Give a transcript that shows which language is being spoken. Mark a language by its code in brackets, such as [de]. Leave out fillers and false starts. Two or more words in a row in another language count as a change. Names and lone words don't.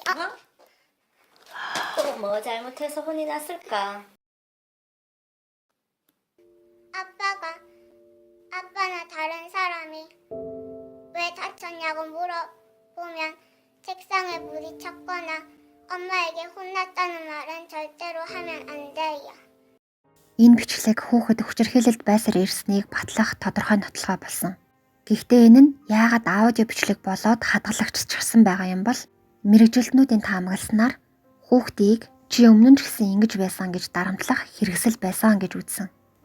[ko] 또 뭐 잘못해서 혼이 났을까? 아빠나 다른 사람이 왜 다쳤냐고 물어보면 책상에 부딪혔거나 엄마에게 혼났다는 말은 절대로 하면 안 돼요. [mn] Энэ бичлэг хүүхэд хүчирхээлэлд байсаар ирснийг батлах тодорхой нотлогоо болсон. Гэхдээ энэ нь яагаад аудио бичлэг болоод хадгалагччихсан байгаа юм бол мэрэгжилтнүүдийн таамагласнаар хүүхдийг чи өмнө нь ч гэсэн ингэж байсан гэж дарамтлах хэрэгсэл байсан гэж үзсэн.